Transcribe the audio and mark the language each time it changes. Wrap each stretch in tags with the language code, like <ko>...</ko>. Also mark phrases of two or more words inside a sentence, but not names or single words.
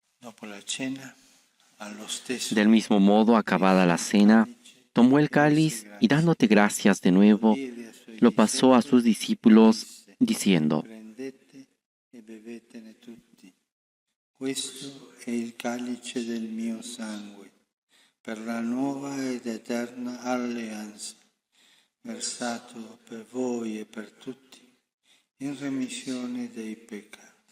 <it>Dopo la cena, allo stesso</it> <es>Del mismo modo, acabada la cena, tomó el cáliz y dándote gracias de nuevo,</es> <it>diede ai suoi</it> <es>lo pasó a sus discípulos diciendo:</es> <it>prendete e bevetene tutti. Questo è il calice del mio sangue, per la nuova ed eterna alleanza, versato per voi e per tutti, in remissione dei peccati.</it>